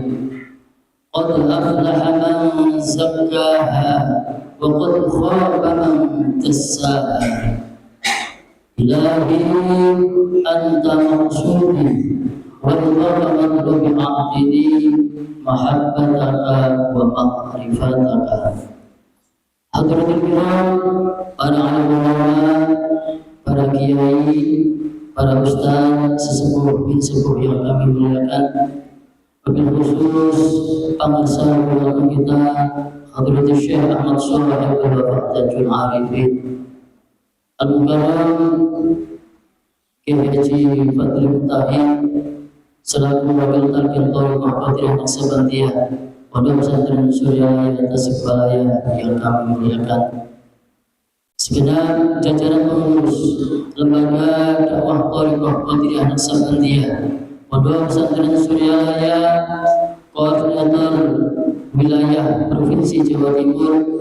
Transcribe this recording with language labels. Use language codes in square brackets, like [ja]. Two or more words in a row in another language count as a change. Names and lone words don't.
[ar] قد أفلح من زكاها وقد خاب من دساها. إلهي أنت مقصودي ومطلوبي أعطني محبتك ومعرفتك. Hadratul kiram, [id] para alim ulama, para kiai, para ustaz, sesepuh bin sepuh yang kami muliakan, wabil khusus pengarsa ulama kita Hadratul Syekh Ahmad Shalih Al-Wafaq Tajul Arifin Al-Mukarram Kiai Haji Fadli Mutahin selaku wakil talqin Thariqah Qadiriyah Naqsabandiyah Pondok Pesantren Suryalaya Tasikmalaya yang kami muliakan, segenap jajaran pengurus Lembaga Dakwah Thariqah Qadiriyah Naqsabandiyah Pondok Pesantren Suryalaya, Koordinator Wilayah Provinsi Jawa Timur,